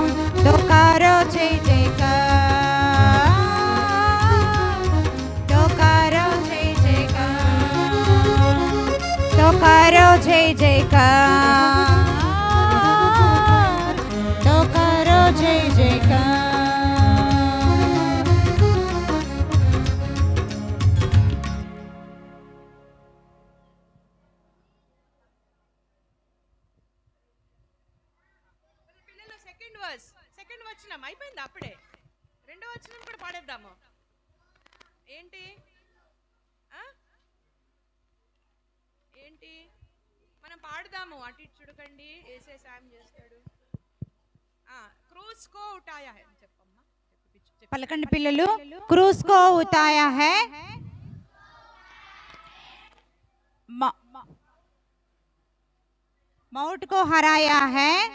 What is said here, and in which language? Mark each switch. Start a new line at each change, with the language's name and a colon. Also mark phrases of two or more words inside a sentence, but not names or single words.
Hindi: तो करो जय जयकार, तो करो जय जयकार, तो करो जय जयकार, तो करो जय जयकार।
Telugu: పిల్లలు సెకండ్ వచనం అయిపోయింది అప్పుడే. రెండో వచనం కూడా పాడేద్దాము. ఏంటి ఏంటి మనం పాడదాము. అటు ఇటు చూడకండి, ఏసే సాయం చేస్తాడు.
Hindi: क्रूस को उठाया है
Telugu: చెప్పమ్మా, పలకండి పిల్లలు.
Hindi: क्रूस को उठाया है, मौत को हराया है,